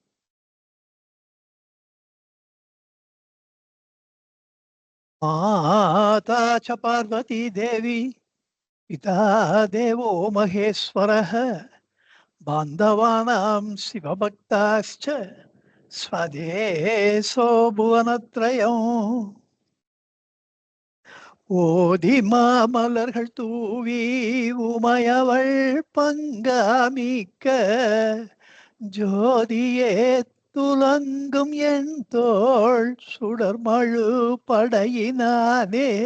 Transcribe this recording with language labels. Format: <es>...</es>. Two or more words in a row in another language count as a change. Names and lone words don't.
<sa>माता च पार्वती देवी पिता देवो महेश्वरः बान्धवानां शिवभक्ताश्च स्वदेशो भुवनत्रयम्</sa> <ta>ஓதி மாமலர்கள் தூவி உமையவள் பங்காமிக்க ஜோதியே துலங்கும் என் தோள் சுடர்மழு படையினானே</ta>